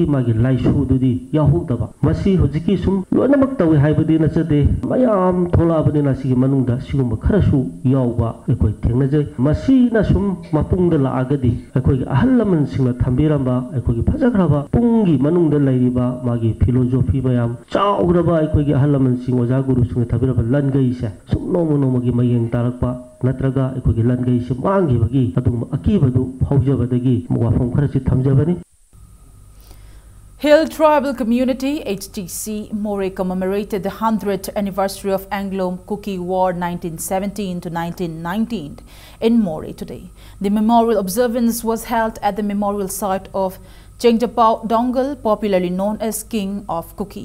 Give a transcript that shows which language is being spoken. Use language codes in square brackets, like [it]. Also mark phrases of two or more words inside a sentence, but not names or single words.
[mni] magi laisu dudi yahogdaba masi hojiki sum loinamak tawi haibadi na chade mayam thola bani na sigi manungda sigum kharasu yawba akoi thengnajai masi na sum mapungda la agadi akoi ahallaman singna thambiramba akoi phajagraba pungi manungda lairiba magi philosophy mayam chaugraba akoi ahallaman sing oja guru sing thabiraba langai se sum nomo gi mayeng tarakpa natraga akoi langai se mangi bagi adum akibadu phaujabadagi wafam kharasi thamjabani. [en] Hill Tribal Community HTC More commemorated the 100th anniversary of Anglo-Kuki War 1917 to 1919 in More today. The memorial observance was held at the memorial site of Chengjapao Dongal, popularly known as King of Kuki.